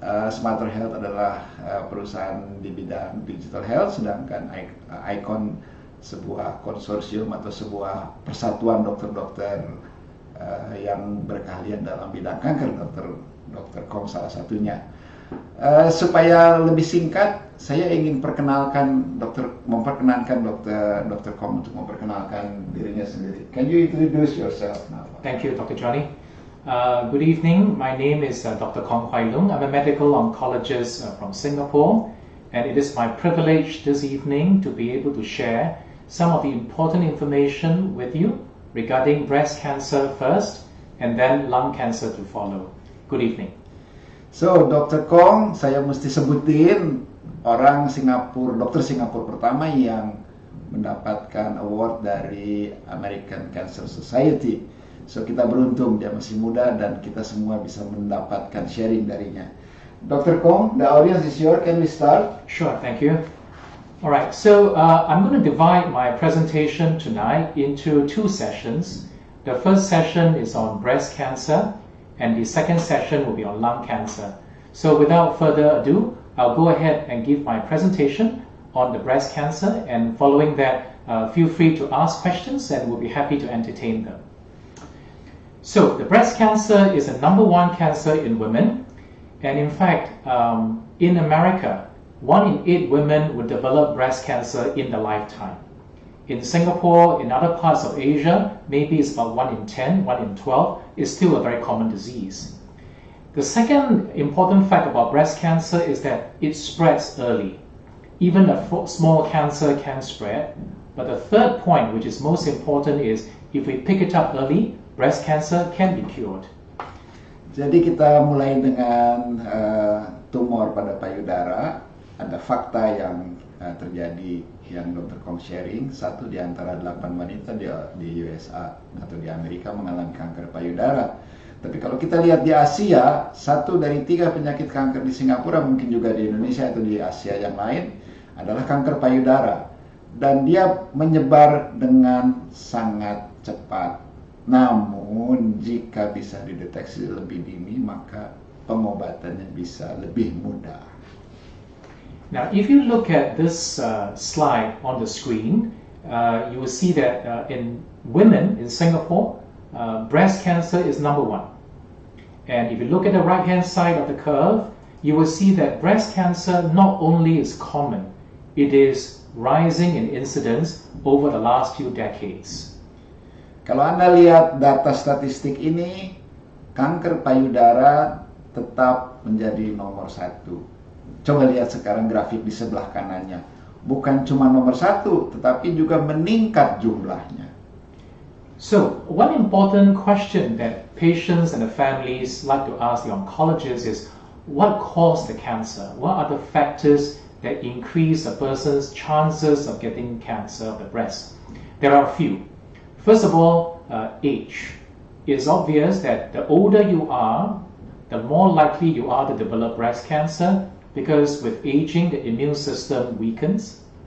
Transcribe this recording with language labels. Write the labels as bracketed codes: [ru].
[id] Smarter Health adalah perusahaan di bidang digital health, sedangkan Icon sebuah konsorsium atau sebuah persatuan dokter-dokter yang berkeahlian dalam bidang kanker. Dokter Kong salah satunya. Supaya lebih singkat, saya ingin memperkenalkan Dr. Kong untuk memperkenalkan dirinya sendiri. [en] Can you introduce yourself now? Thank you, Dr. Johnny. Good evening. My name is Dr. Hwai Loong. I'm a medical oncologist from Singapore, and it is my privilege this evening to be able to share some of the important information with you regarding breast cancer first, and then lung cancer to follow. Good evening. [id] So, Dr. Kong, saya mesti sebutin orang Singapura, dokter Singapura pertama yang mendapatkan award dari American Cancer Society. So, kita beruntung dia masih muda dan kita semua bisa mendapatkan sharing darinya. [en] Dr. Kong, the audience is yours. Can we start? Sure, thank you. Alright, so I'm going to divide my presentation tonight into 2 sessions. The first session is on breast cancer, and the second session will be on lung cancer. So without further ado, I'll go ahead and give my presentation on the breast cancer, and following that, feel free to ask questions and we'll be happy to entertain them. So the breast cancer is the #1 cancer in women, and in fact, in America, 1 in 8 women would develop breast cancer in their lifetime. In Singapore, in other parts of Asia, maybe it's about 1 in 10, 1 in 12. It's still a very common disease. The second important fact about breast cancer is that it spreads early. Even a small cancer can spread. But the third point, which is most important, is if we pick it up early, breast cancer can be cured. [id] Jadi kita mulai dengan tumor pada payudara. Ada fakta yang terjadi yang Dr. Kong sharing. 1 di antara 8 wanita di USA atau di Amerika mengalami kanker payudara. Tapi kalau kita lihat di Asia, 1 dari 3 penyakit kanker di Singapura, mungkin juga di Indonesia atau di Asia yang lain, adalah kanker payudara. Dan dia menyebar dengan sangat cepat. Namun jika bisa dideteksi lebih dini, maka pengobatannya bisa lebih mudah. [en] Now, if you look at this slide on the screen, you will see that in women in Singapore, breast cancer is #1. And if you look at the right-hand side of the curve, you will see that breast cancer not only is common, it is rising in incidence over the last few decades. [id] Kalau Anda lihat data statistik ini, kanker payudara tetap menjadi nomor 1. Coba lihat sekarang grafik di sebelah kanannya. Bukan cuma nomor 1, tetapi juga meningkat jumlahnya. [en] So, one important question that patients and the families like to ask the oncologist is, what caused the cancer? What are the factors that increase a person's chances of getting cancer of the breast? There are a few. First of all, age. It's obvious that the older you are, the more likely you are to develop breast cancer, because with aging, the immune system weakens.